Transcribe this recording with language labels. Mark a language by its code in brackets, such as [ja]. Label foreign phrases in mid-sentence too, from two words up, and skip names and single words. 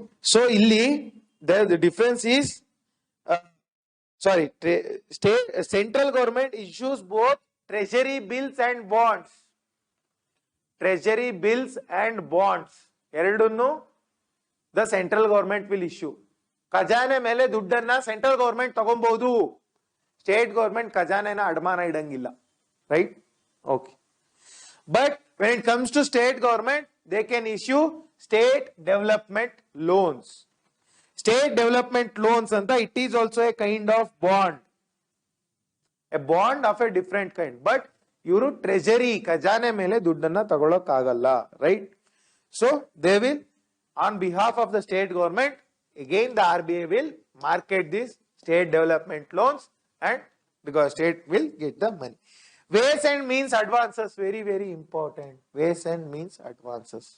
[en] So, illi the difference is, central government issues both treasury bills and bonds. Treasury bills and bonds. Eradunnu the central government will issue. [kn] ಖಜಾನೆ ಮೇಲೆ ದುಡ್ಡನ್ನ [en] central government [kn] ತಗೊಂಬೋದು. [en] State government [kn] ಖಜಾನೆನ ಅಡಮಾನ ಇಡಂಗಿಲ್ಲ, [en] right? Okay. But when it comes to state government, they can issue state development loans. State development loans anta, it is also a kind of bond. A bond of a different kind. [kn] But ಇವರು treasury ಖಜಾನೆ ಮೇಲೆ ದುಡ್ಡನ್ನ ತಗೊಳ್ಳೋಕ್ಕಾಗಲ್ಲ, [en] right? So they will, on behalf of the state government, again the RBI will market these state development loans, and because state will get the money. Ways and means advances, very, very important. Ways and means advances.